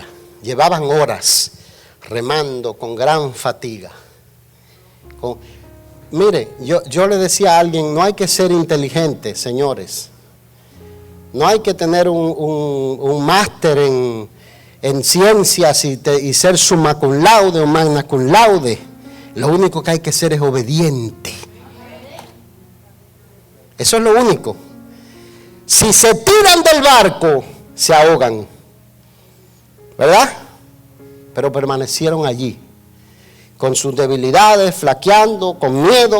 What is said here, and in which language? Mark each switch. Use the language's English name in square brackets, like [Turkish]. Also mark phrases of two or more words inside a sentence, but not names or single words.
[Spanish] Llevaban horas remando con gran fatiga. Mire, yo le decía a alguien, no hay que ser inteligente, señores. No hay que tener un máster en ciencias y ser [Latin] summa cum laude [Spanish] o [Latin] magna cum laude. [Spanish] Lo único que hay que ser es obediente. Eso es lo único. Si se tiran del barco, se ahogan, ¿verdad? Pero permanecieron allí, con sus debilidades, flaqueando, con miedo.